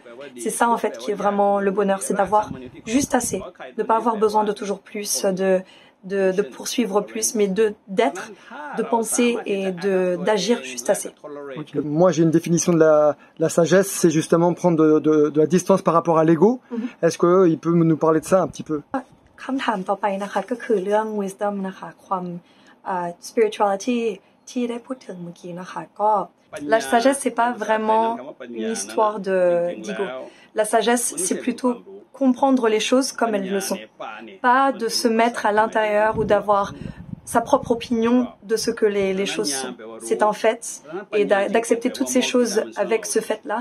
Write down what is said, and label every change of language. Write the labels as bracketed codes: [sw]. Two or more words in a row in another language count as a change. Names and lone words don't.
[fr] C'est ça en fait qui est vraiment le bonheur, c'est d'avoir juste assez, de ne pas avoir besoin de toujours plus, de poursuivre plus, mais d'être, de penser et d'agir juste assez. Okay. Moi, j'ai une définition de la sagesse, c'est justement prendre de la distance par rapport à l'ego. Est-ce qu'il peut nous parler de ça un petit peu? [th] คำถามต่อไปนะคะก็คือเรื่อง wisdom นะคะความspirituality ที่ได้พูดถึงเมื่อกี้นะคะก็ [fr] la sagesse c'est pas vraiment une histoire d'ego. La sagesse c'est plutôt comprendre les choses comme elles le sont, pas de se mettre à l'intérieur ou d'avoir sa propre opinion de ce que les choses sont. C'est un fait et d'accepter toutes ces choses avec ce fait-là.